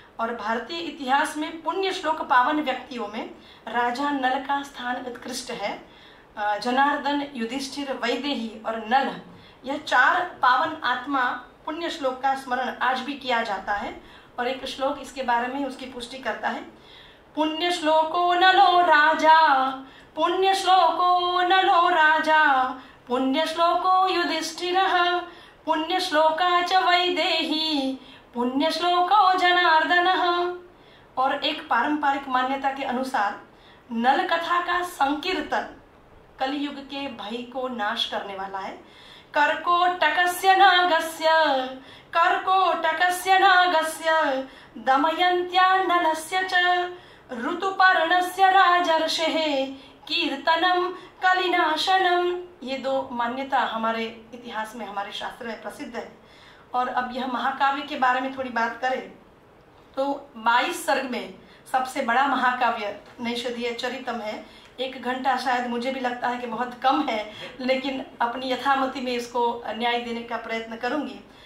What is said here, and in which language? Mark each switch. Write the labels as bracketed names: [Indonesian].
[Hindi] और भारतीय इतिहास में पुण्य श्लोक पावन व्यक्तियों में राजा नल का स्थान उत्कृष्ट है। जनार्दन, युधिष्ठिर, वैदेही और नल, यह 4 पावन आत्मा पुण्य श्लोक का स्मरण आज भी किया जाता है। और एक श्लोक इसके बारे में उसकी पुष्टि करता है। [Sanskrit] पुण्य श्लोको नलो राजा, पुण्य श्लोको नलो राजा, पुण्य श्लोको युधिष्ठिरः, पुण्य श्लोका च वैदेही, पुण्य श्लोको जनार्दनः। [Hindi] और एक पारंपरिक मान्यता के अनुसार नल कथा का संकीर्तन कलियुग के भय को नाश करने वाला है। [Sanskrit] कर्कोटकस्य नागस्य, कर्कोटकस्य नागस्य, दमयन्त्या नलस्य च, ऋतुपर्णस्य राजर्षेः, कीर्तनम कलिनाशनम। [Hindi] ये 2 मान्यता हमारे इतिहास में, हमारे शास्त्र में प्रसिद्ध है। और अब यह महाकाव्य के बारे में थोड़ी बात करें तो 22 सर्ग में सबसे बड़ा महाकाव्य नैषधीय चरितम है। 1 घंटा शायद मुझे भी लगता है कि बहुत कम है, लेकिन अपनी यथामति में इसको न्याय देने का प्रयत्न करूंगी।